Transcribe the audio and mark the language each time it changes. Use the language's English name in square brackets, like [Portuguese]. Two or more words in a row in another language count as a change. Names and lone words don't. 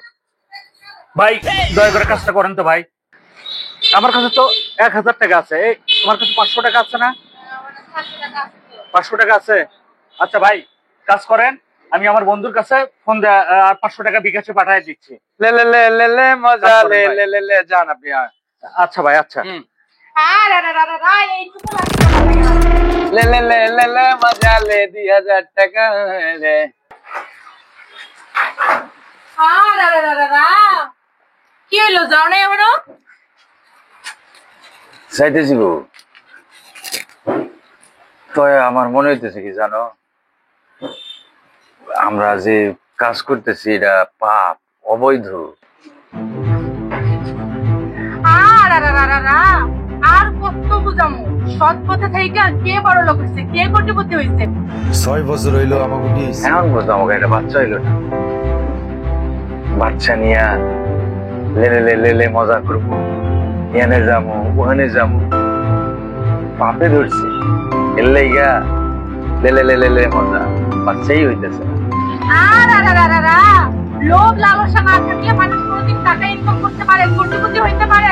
[Bangla] ভাই দয়া করে কাজটা করেন তো ভাই, আমার কাছে তো 1000 টাকা আছে। এই তোমার কাছে 500 টাকা আছে না? 500 টাকা আছে। আচ্ছা ভাই কাজ করেন, আমি আমার বন্ধুর কাছে ফোন দেয়া আর 500 টাকা বিকাশে পাঠিয়ে দিচ্ছি। [Hindi] ले ले ले ले ले मज़ा ले ले ले ले [Bangla] যান আপনি। আচ্ছা ভাই, আচ্ছা। আর আর আর আর আর, এইটুকু লাগবে। [Hindi] ले ले ले ले ले मज़ा ले 2000 टका ले। [Bangla] আর আর আর আর আর, কি হলো, যাও না এখনো? চাইতেছি গো, তো আমার মনে হইতেছে কি জানো, আমরা যে কাজ করতেছি এটা পাপ, অবৈধ। আর আর আর আর আর আর, আর কত বুঝামু? সৎ পথে থেকে কে বড় লোক হইছে, কে কোটিপতি হইছে? 6 বছর হইলো আমাকে কি এখন বুঝতো আমাকে একটা বাচ্চা হইলো না, বাচ্চা নিয়া [Hindi] लेले ले ले ले मज़ा [Bangla] করবো, এনে যাবো ওখানে যাবো, পাপে ধরছি। এর লাইগা [Hindi] लेले ले ले ले मज़ा, [Bangla] বাচ্চাই হইতেছে না। আর আর আর আর আর আর, লোভ লালসা না থাকলে মানুষ কোনোদিন টাকা ইনকাম করতে পারে, কোটিপতি হইতে পারে?